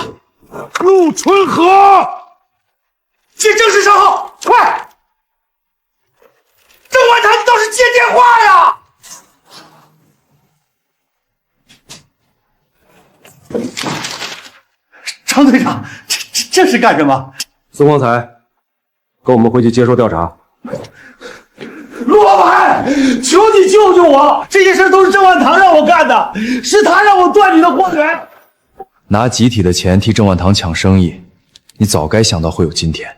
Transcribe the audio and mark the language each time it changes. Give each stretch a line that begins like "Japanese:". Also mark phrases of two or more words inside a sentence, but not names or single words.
Chinese: 陸春和，接正式商號，快！鄭萬堂，你倒是接電話呀！張隊長，這是幹什麼？孫光才，跟我們回去接受調查。陆老板，求你救救我！这些事都是郑万堂让我干的，是他让我断你的货源。拿集体的钱替郑万堂抢生意，你早该想到会有今天。